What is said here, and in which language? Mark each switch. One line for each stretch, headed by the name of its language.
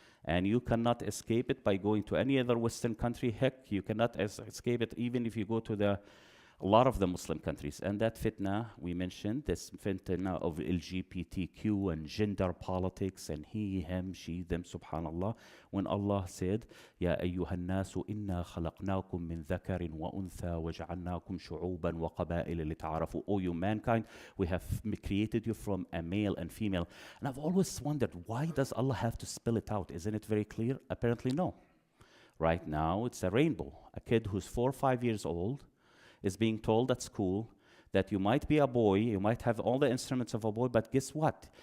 English: And you cannot escape it by going to any other Western country. Heck, you cannot escape it even if you go to a lot of the Muslim countries. And that fitna, we mentioned, this fitna of LGBTQ and gender politics and he, him, she, them, subhanallah. When Allah said,
Arabic: يَا أَيُّهَا النَّاسُ إِنَّا خَلَقْنَاكُم مِّن ذَكَرٍ وَأُنثَى وَجَعَلْنَاكُمْ شُعُوبًا وَقَبَائِلَ لِتَعَارَفُوا.
English: O you mankind, we have created you from a male and female. And I've always wondered, why does Allah have to spell it out? Isn't it very clear? Apparently no. Right now, it's a rainbow. A kid who's 4 or 5 years old is being told at school that you might be a boy, you might have all the instruments of a boy, but guess what?